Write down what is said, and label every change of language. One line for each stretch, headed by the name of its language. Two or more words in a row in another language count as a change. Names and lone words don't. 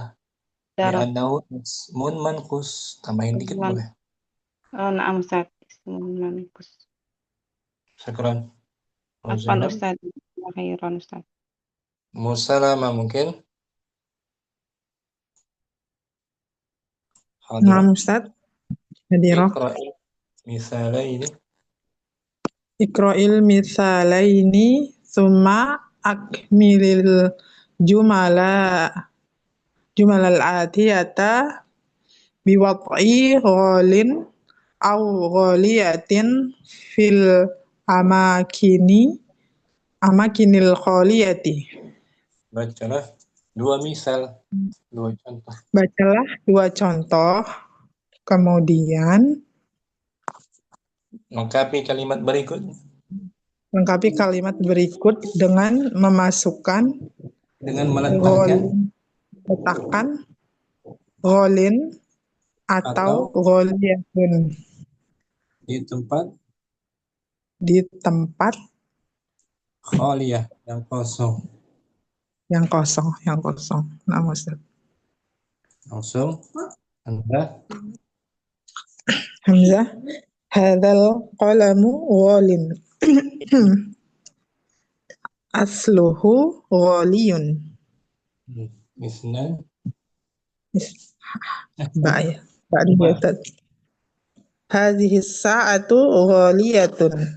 Arabic: لأنه اسم منقوص.
Indonesian: Tambahin dikit boleh.
Arabic: نعم أستاذ. اسم منقوص. Syukran. عفوا أستاذ. خيرا أستاذ.
Indonesian: Musalama mungkin.
Arabic: نعم أستاذ. Hadirah. اقرأ المثالين ثم أكمل الجمل الآتية بوضع غال أو غالية في الأماكن الخالية.
Indonesian: Bacalah 2 misal, 2 contoh. Bacalah 2 contoh, kemudian lengkapi kalimat berikut dengan memasukkan dengan meletakkan ghalin atau ghaliyatun di tempat khaliyah yang kosong. Nah, Ustaz. Langsung Anda Hamzah.
Arabic: هذا القلم غال. أصله غالي. Isnan. Ba'da. هذه الساعة غالية.